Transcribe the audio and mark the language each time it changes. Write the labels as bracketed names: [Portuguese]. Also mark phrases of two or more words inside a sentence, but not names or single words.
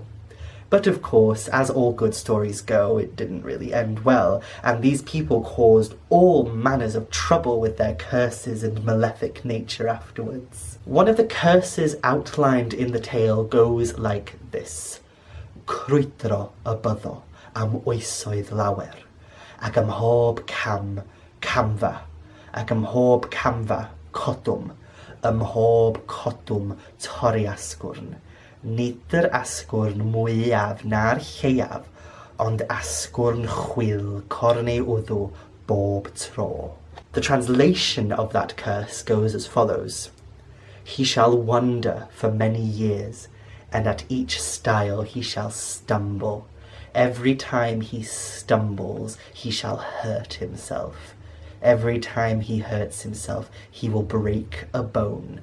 [English] But of course, as all good stories go, it didn't really end well, and these people caused all manners of trouble with their curses and malefic nature afterwards. One of the curses outlined in the tale goes like this: [Welsh] Crwydro y byddo am oesoedd lawer, ac am mhob cam, camfa, ac am mhob camfa, codwm, ym mhob codwm torri asgwrn. Nid yr asgwrn mwyaf na'r lleiaf, ond asgwrn chwil corneu wddw bob tro. [English] The translation of that curse goes as follows: He shall wander for many years, and at each stile he shall stumble. Every time he stumbles, he shall hurt himself. Every time he hurts himself, he will break a bone.